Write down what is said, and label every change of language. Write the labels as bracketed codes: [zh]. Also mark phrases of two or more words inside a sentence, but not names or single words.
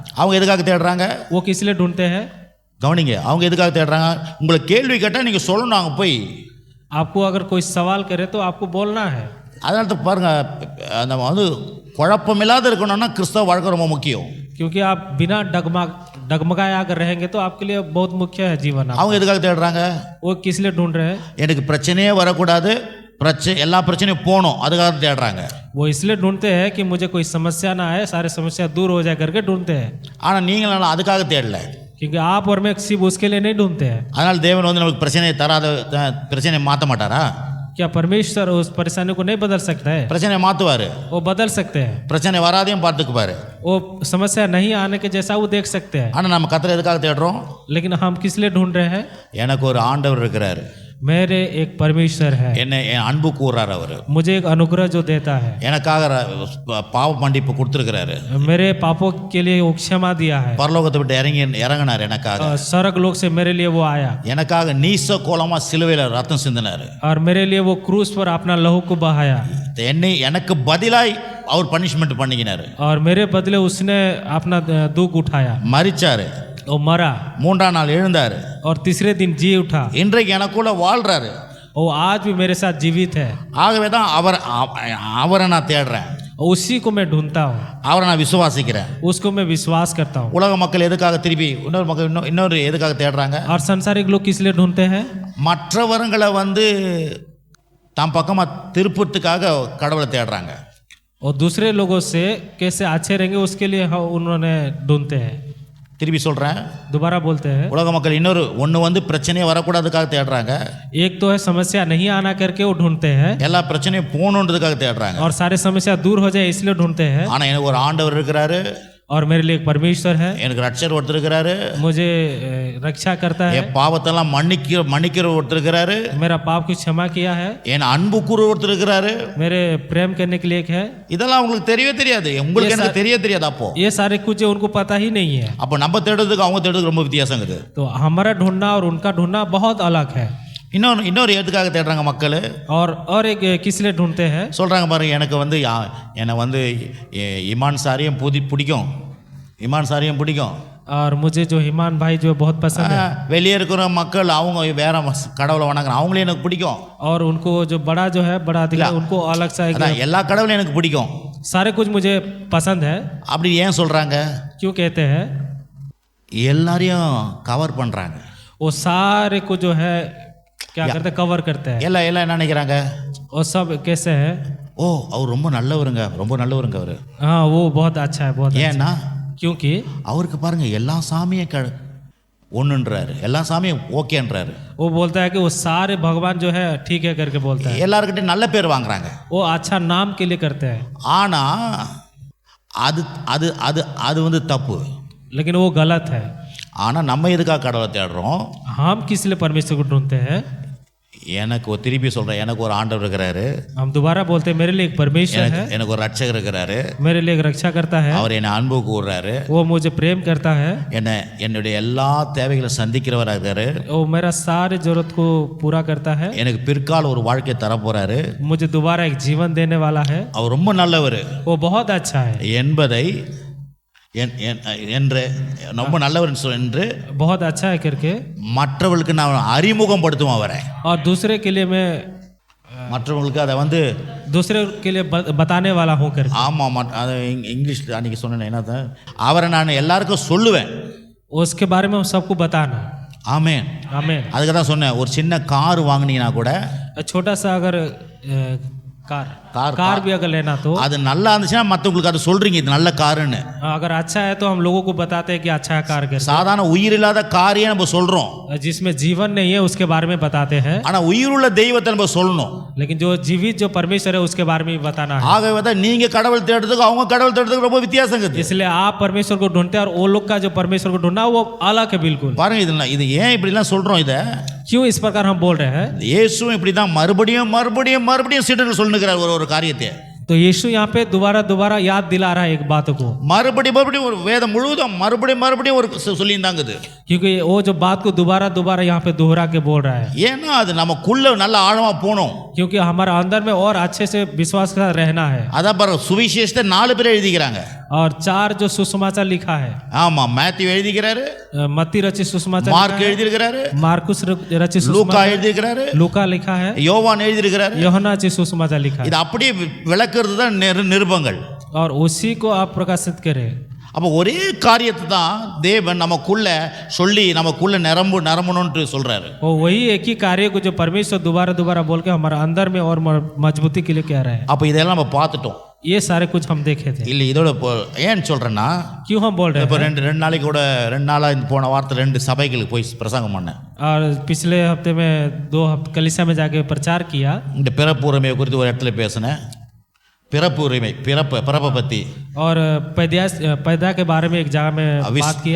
[ta] அவங்க எதுக்காக தேடுறாங்க? [hi] वो किस लिए ढूंढते हैं? [ta] கவனிங்க, அவங்க எதுக்காக தேடுறாங்க? உங்களை கேள்வி கேட்டால் நீங்கள் சொல்லணும். அங்கே போய் [hi] आपको अगर कोई सवाल करे तो आपको बोलना है। [ta] அதனால தான் பாருங்க, நம்ம வந்து குழப்பமில்லாத இருக்கணும்னா கிறிஸ்தவ வாழ்க்கை ரொம்ப முக்கியம். [hi] क्योंकि आप बिना डगमगाए अगर रहेंगे तो आपके लिए बहुत मुख्य है जीवन। [ta] அவங்க எதுக்காக தேடுறாங்க? [hi] वो किस लिए ढूंढ रहे हैं? [ta] எனக்கு பிரச்சனையே வரக்கூடாது, எல்லா பிரச்சனையும் போகணும், அதுக்காக தேடுறாங்க. [hi] वो इसलिए ढूंढते हैं कि मुझे कोई समस्या ना आए, सारे समस्या दूर हो जाए करके ढूंढते हैं। [ta] ஆனால் நீங்கள் அதுக்காக தேடல. [hi] क्योंकि आप और मैं सिर्फ उसके लिए नहीं ढूंढते हैं। [ta] அதனால் தேவன் வந்து நமக்கு பிரச்சனையை தராத, பிரச்சனையை மாற்ற மாட்டாரா? [hi] क्या परमेश्वर उस परेशानी को नहीं बदल सकता है? [ta] பிரச்சனையை மாற்றுவார். [hi] वो बदल सकते हैं। [ta] பிரச்சனை வராதையும் பார்த்துக்குப்பாரு. [hi] वो समस्या नहीं आने के जैसा वो देख सकते हैं। [ta] ஆனால் நம்ம கர்த்தரை எதுக்காக தேடுறோம்? [hi] लेकिन हम किस लिए ढूंढ रहे हैं? [ta] எனக்கு ஒரு ஆண்டவர் இருக்கிறார், [hi] मेरे एक परमेश्वर है, [ta] என்னை என் அன்பு கூறார், அவர் [hi] मुझे एक अनुग्रह जो देता है, [ta] எனக்காக பாவ மன்னிப்பு கொடுத்துருக்கிறாரு, [hi] मेरे पापों के लिए वो क्षमा दिया है, [ta] பரலோகத்தை விட்டு இறங்கினார் எனக்காக, [hi] स्वर्ग लोक से मेरे लिए वो आया, [ta] எனக்காக நீச கோலமா சிலுவையில் ரத்தம் சிந்தினார், [hi] और मेरे लिए वो क्रूस पर अपना लहू को बहाया, [ta] எனக்கு பதிலாய் அவர் பனிஷ்மெண்ட் பண்ணிக்கினார், [hi] और मेरे बदले उसने अपना दुख उठाया, [ta] மரிச்சாரு, [hi] वो मरा, [ta] மூன்றாம் நாள் எழுந்தார், [hi] और तीसरे दिन जी उठा, [ta] இன்றைக்கு எனக்குள்ள வாழ்றாரு, [hi] वो आज भी मेरे साथ जीवित है। [ta] ஆகவே தான் அவரை நான் தேடுறேன், [hi] उसी को मैं ढूंढता हूँ, [ta] அவரை நான் விசுவாசிக்கிறேன். [hi] उसको मैं विश्वास करता हूँ। [ta] உலக மக்கள் எதுக்காக திருப்பி இன்னொரு எதுக்காக தேடுறாங்க? [hi] और संसारिक लोग किस लिए ढूंढते हैं? [ta] மற்றவர்களை வந்து தம் பக்கமா திருப்பத்துக்காக கடவுளை தேடுறாங்க. [hi] और दूसरे लोगों से कैसे अच्छे रहेंगे उसके लिए उन्होंने ढूंढते हैं। [ta] திருப்பி சொல்கிறேன், [hi] दोबारा बोलते हैं, [ta] உலக மக்கள் இன்னொரு ஒன்று வந்து பிரச்சனையே வரக்கூடாதுக்காக தேடுறாங்க, [hi] एक तो है समस्या नहीं आना करके वो ढूंढते हैं, [ta] எல்லா பிரச்சனையும் போகணுன்றதுக்காக தேடுறாங்க, [hi] और सारे समस्या दूर हो जाए इसलिए ढूंढते हैं। [ta] ஆனால் எனக்கு ஒரு ஆண்டவர் இருக்கிறாரு, [hi] और मेरे लिए एक परमेश्वर है, [ta] எனக்கு ரட்சர் ஒருத்தர் இருக்கிறாரு, [hi] मुझे रक्षा करता है, [ta] என் பாவத்தெல்லாம் மன்னிக்கிற ஒருத்தர் இருக்கிறாரு, [hi] मेरा पाप को क्षमा किया है, [ta] என் அன்பு கூறு ஒருத்தர் இருக்கிறாரு. [hi] मेरे प्रेम करने के लिए एक है. [ta] இதெல்லாம் உங்களுக்கு தெரியவே தெரியாது, உங்களுக்கு எனக்கு தெரியாது. அப்போ [hi] ये सारे कुछ उनको पता ही नहीं है. [ta] அப்போ நம்ம தேடுறதுக்கு அவங்க தேடுறதுக்கு ரொம்ப வித்தியாசம் இருக்குது. [hi] तो हमारा ढूंढना और उनका ढूंढना बहुत अलग है. [ta] இன்னொரு எதுக்காக தேடுறாங்க மக்கள்? [hi] और एक किस लिए ढूंढते हैं? [ta] சொல்றாங்க பாருங்க, எனக்கு இமான் சாரியும் பிடிக்கும், இமான் சாரியும் பிடிக்கும். [hi] और मुझे जो ईमान भाई जो बहुत पसंद है. [ta] வெளியே இருக்கிற மக்கள் அவங்க வேற கடவுளை வணங்குறாங்க, அவங்களே எனக்கு பிடிக்கும். [hi] और उनको जो बड़ा जो है बड़ा दिखता है उनको अलग सा [ta] எல்லா கடவுளையும் எனக்கு பிடிக்கும், [hi] सारे कुछ मुझे पसंद है. [ta] அப்படி ஏன் சொல்றாங்க? [hi] क्यों कहते हैं? [ta] எல்லாரையும் கவர் பண்றாங்க. [hi] वो सारे को जो है क्या करते हैं, कवर करते हैं. [ta] எல்லாம் என்ன நினைக்கிறாங்க? [hi] और सब कैसे है? [ta] ஓ அவர் ரொம்ப நல்லவருங்க, ரொம்ப நல்லவருங்க அவரு. [hi] हाँ वो बहुत अच्छा है, बहुत [ta] ஏன்னா [hi] क्योंकि [ta] அவருக்கு பாருங்க எல்லா சாமியும் ஒன்றுன்றாரு, எல்லா சாமியும் ஓகேன்றாரு. [hi] वो बोलता है कि वो सारे भगवान जो है ठीक है करके बोलता है. [ta] எல்லாருக்கிட்டையும் நல்ல பேர் வாங்குறாங்க. [hi] वो अच्छा नाम के लिए करते हैं. [ta] ஆனா அது அது அது அது தப்பு. [hi] लेकिन वो गलत है. [ta] ஆனா நம்ம எதுக்காக கடவுளை தேடுறோம்? [hi] हम किस लिए परमेश्वर को ढूंढते हैं? [ta] எனக்கு திருப்பி சொல்றேன், எனக்கு ஒரு ஆண்டவர் இருக்கிறாரு, [hi] हम दोबारा बोलते हैं मेरे लिए एक परमेश्वर है, [ta] எனக்கு ஒரு ரட்சகர் இருக்கிறாரு, [hi] मेरे लिए एक रक्षा करता है, [ta] அவர் என்னை அன்பு கூறுறாரு, [hi] वो मुझे प्रेम करता है, [ta] என்னுடைய எல்லா தேவைகளை சந்திக்கிறவராக இருக்காரு, [hi] वो मेरा सारे जरूरत को पूरा करता है, [ta] எனக்கு பிற்கால ஒரு வாழ்க்கை தர போறாரு, [hi] मुझे दोबारा एक जीवन देने वाला है, [ta] அவர் ரொம்ப நல்லவர், [hi] वो बहुत अच्छा है [ta] என்பதை என்று ரொம்ப நல்லவர் என்று [hi] बहुत अच्छा है करके [ta] மற்றவர்களுக்கு நான் அறிமுகப்படுத்துவேன் அவரை. [hi] और दूसरे के लिए मैं [ta] மற்றவங்களுக்கு அதை [hi] दूसरे के लिए बताने वाला हूँ करके. [ta] ஆமாம், அது இங்கிலீஷில் அன்றைக்கி சொன்னேன், என்ன அவரை நான் எல்லாருக்கும் சொல்லுவேன். [hi] उसके बारे में हम सबको बताना. [ta] ஆமென், [hi] आमीन. [ta] அதுக்கு தான் சொன்னேன், ஒரு சின்ன கார் வாங்கினீங்கன்னா கூட, [hi] छोटा सा अगर कार भी अगर लेना तो [ta] அது நல்லா இருந்துச்சுன்னா மற்றவங்களுக்கு அதை சொல்றீங்க, இது நல்ல காருன்னு. [hi] अगर अच्छा है तो हम लोगों को बताते हैं कि अच्छा है कार करके. [ta] சாதாரண உயிர் இல்லாத காரையே நம்ம சொல்றோம், [hi] जिसमें जीवन नहीं है उसके बारे में बताते हैं, [ta] ஆனா உயிருள்ள தெய்வத்தை நம்ம சொல்லணும். [hi] लेकिन जो जीवित जो परमेश्वर है उसके बारे में भी बताना है. [ta] ஆகவே தான் நீங்க கடவுள் தேடுறதுக்கு அவங்க கடவுள் தேடுறதுக்கு ரொம்ப வித்தியாசம் இருக்குது. [hi] इसलिए आप परमेश्वर को ढूंढते हैं और वो लोग का जो परमेश्वर को ढूंढना वो अलग है बिल्कुल. [ta] பாருங்க, இது ஏன் இப்படிலாம் சொல்றோம்? இதை [hi] क्यों इस प्रकार हम बोल रहे हैं? [ta] இயேசுவும் இப்படி தான் மறுபடியும் மறுபடியும் மறுபடியும் சீடர்கள் சொல்லுகிறார் ஒரு காரியத்தை. [hi] तो यीशु यहाँ पे दोबारा दोबारा याद दिला रहा है एक बात को. [ta] மறுபடியும் ஒரு வேதம் முழுவதும் மறுபடியும் ஒரு சொல்லியிருந்தாங்க, [hi] क्योंकि वो जो बात को दोबारा दोबारा यहाँ पे दोहरा के बोल रहा है. [ta] ஏன்னா அது நமக்குள்ள நல்ல ஆழமா போகணும். [hi] क्योंकि हमारा अंदर में और अच्छे से विश्वास के साथ रहना है. [ta] அதான் பாரு, சுவிசேஷத்தை 4 பேர் எழுதிக்கிறாங்க. [hi] और 4 जो सुसमाचार लिखा है. [ta] ஆமா, மேத்யூ எழுதிக்கிறாரு, [hi] मत्ती रचित सुसमाचार, [ta] மார்க் எழுதியிருக்கிறாரு, [hi] मार्कुस रचित [ta] லூக்கா [hi] सुसमाचार, [ta] எழுதியிருக்கிறாரு, [hi] लूका लिखा है, [ta] யோவான் எழுதியிருக்கிறாரு. [hi] யோहन्ना रचित सुसमाचार लिखा है. [ta] இது அப்படியே விளக்குறது தான் நிருபங்கள். [hi] और उसी को आप प्रकाशित करें. [ta] அப்போ ஒரே காரியத்தை தான் தேவன் நமக்குள்ள சொல்லி நமக்குள்ள நிரம்பணும்னு சொல்றாரு. [hi] वो वही एक ही कार्य को जो परमेश्वर दोबारा दोबारा बोल के हमारे अंदर में और मजबूती के लिए कह रहे हैं. [ta] அப்போ இதெல்லாம் நம்ம பார்த்துட்டோம். [hi] ये सारे कुछ हम देखे थे. [ta] இல்லை, இதோட ஏன் சொல்றேன்னா, [hi] क्यों हम बोल रहे हैं? [ta] இப்போ ரெண்டு நாளைக்கு கூட 2 நாளா போன வாரத்தில் 2 சபைகளுக்கு போய் பிரசங்கம் பண்ணேன். [hi] और पिछले हफ्ते में 2 हफ्ते कलीसिया में जाके प्रचार किया. [ta] இந்த பிறப்பு உரிமை குறித்து ஒரு இடத்துல பேசினேன். பிறப்பு உரிமை, பிறப்பை பற்றி, [hi] और पैदा के बारे में एक जगह में बात किया.